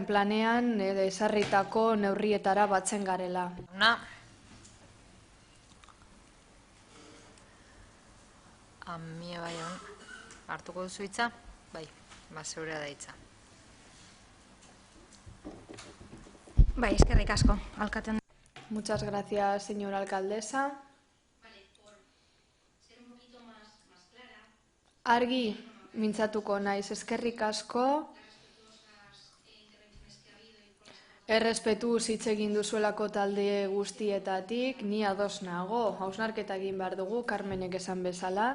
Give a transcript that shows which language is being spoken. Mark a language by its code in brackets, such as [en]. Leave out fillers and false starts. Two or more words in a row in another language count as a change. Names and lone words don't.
[eu] planean ezarritako neurrietara batzen garela. Amia bai hon, hartuko duzu hitza? Bai, zeurea da hitza. Bai, eskerrik asko, alkatean. [es] Muchas gracias, señora alcaldesa. [eu] Argi mintzatuko naiz, eskerrik asko. Errespetuz hitz egin duzuelako talde guztietatik, ni ados nago, hausnarketa egin behar dugu, Carmenek esan bezala.